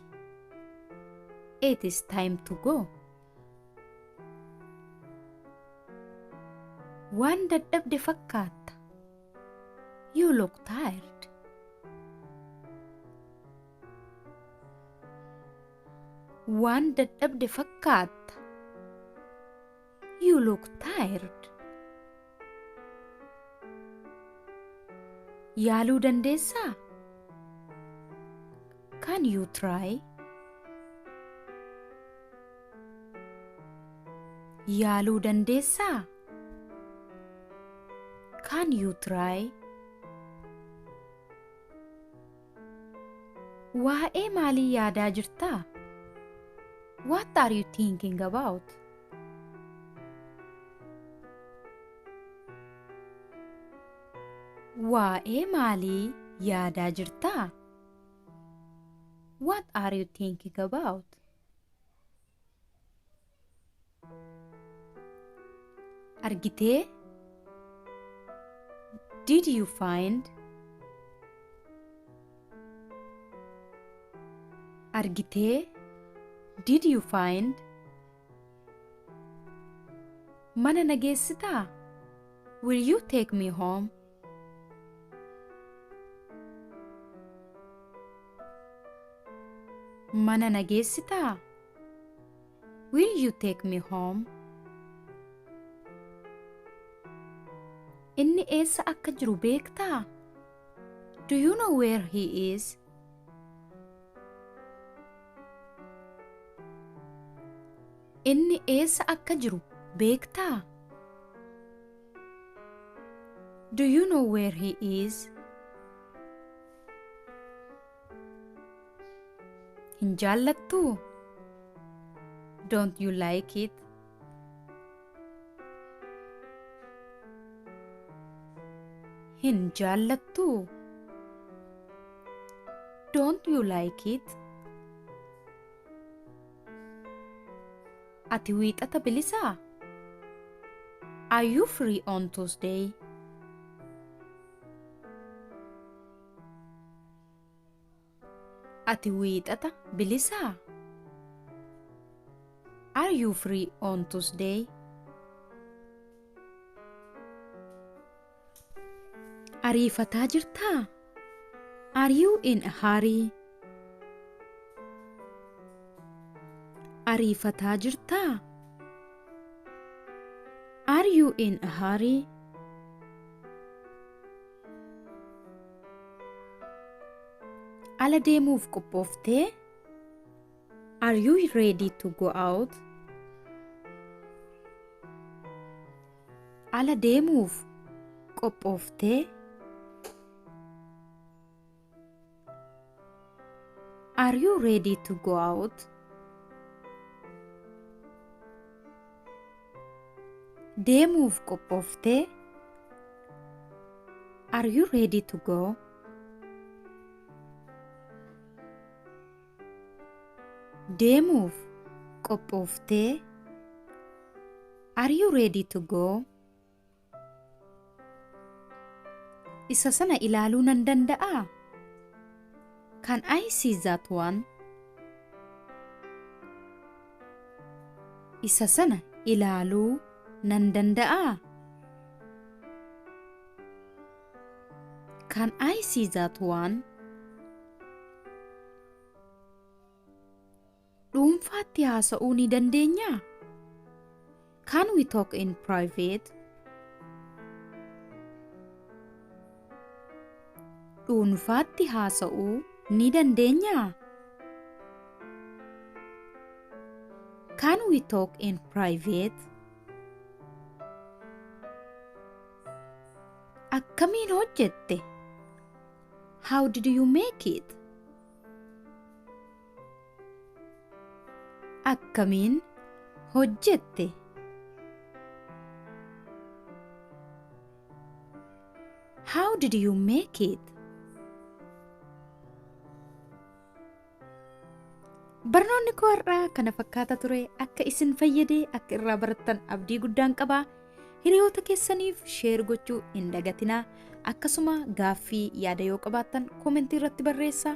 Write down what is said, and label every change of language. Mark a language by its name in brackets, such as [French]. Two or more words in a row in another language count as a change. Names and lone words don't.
[English] It is time to go. [Oromo] Waan dadhabde fakkaata. [English] You look tired. [Oromo] Waan dadhabde fakkaata. [English] You look tired. [Oromo] Yaaluu dandeessaa? [English] Can you try? [Oromo] Yaaluu dandeessaa? [English] Can you try? [Oromo] Waa'ee maalii yaadaa jirtaa? [English] What are you thinking about? [Oromo] Waa'ee maalii yaadaa jirtaa? [English] What are you thinking about? [Oromo] Argitee? [English] Did you find? Argitee? Did you find? [Oromo] Mana nageessitaa? [English] Will you take me home? [Oromo] Mana nageessitaa? [English] Will you take me home? [Oromo] Inni eessa akka jiru beektaa? [English] Do you know where he is? [Oromo] Inni eessa akka jiru beektaa? [English] Do you know where he is? [Oromo] Hin jaallattuu? [English] Don't you like it? [Oromo] Hin jaallattuu? [English] Don't you like it? [Oromo] Ati wiixata bilisaa? [English] Are you free on Tuesday? [Oromo] Ati wiixata bilisaa? [English] Are you free on Tuesday? [Oromo] Ariifataa jirtaa? [English] Are you in a hurry? [Oromo] Ariifataa jirtaa? [English] Are you in a hurry? [Oromo] Ala deemuuf qophooftee? [English] Are you ready to go out? [Oromo] Ala deemuuf qophooftee? [English] Are you ready to go out? [Oromo] Deemuuf qophooftee? [English] Are you ready to go? [Oromo] Deemuuf qophooftee? [English] Are you ready to go? [Oromo] Isa sana ilaaluu nan danda'aa? [English] Can I see that one? [Oromo] Isa sana ilaaluu nan danda'aa? [English] Can I see that one? [Oromo] Dhuunfaatti haasa'uu ni dandeenyaa? [English] Can we talk in private? [Oromo] Dhuunfaatti haasa'uu ni dandeenyaa? [English] Can we talk in private? [Oromo] Akkamiin hojjette? [English] How did you make it? [Oromo] Akkamiin hojjette? [English] How did you make it? [Oromo] Barnoonni koo har'aa kana fakkaata ture. Akka isin fayyadee akka irraa barattan abdii guddaan qaba. Hiriyoota keessaniif sheer gochuu hin dagatinaa. Akkasuma gaaffii yaada yoo qabaattan koomentii irratti barreessaa.